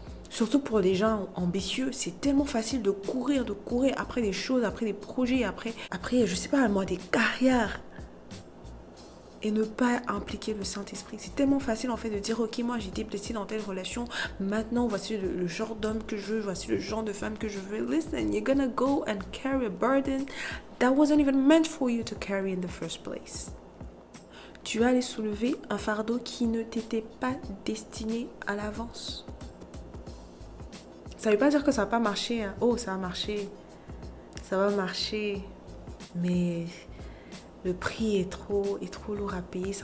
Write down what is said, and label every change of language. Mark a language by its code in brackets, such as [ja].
[fr] Surtout pour des gens ambitieux, c'est tellement facile de courir après des choses, après des projets, après je sais pas moi, des carrières. Et ne pas impliquer le Saint-Esprit. C'est tellement facile en fait de dire, ok, moi j'ai été blessée dans telle relation, maintenant voici le genre d'homme que je veux, voici le genre de femme que je veux. [en] Listen, you're gonna go and carry a burden that wasn't even meant for you to carry in the first place. [fr] Tu vas aller soulever un fardeau qui ne t'était pas destiné à l'avance. Ça ne veut pas dire que ça va pas marcher. Hein. Oh, ça va marcher. Ça va marcher. Mais le prix est trop lourd à payer.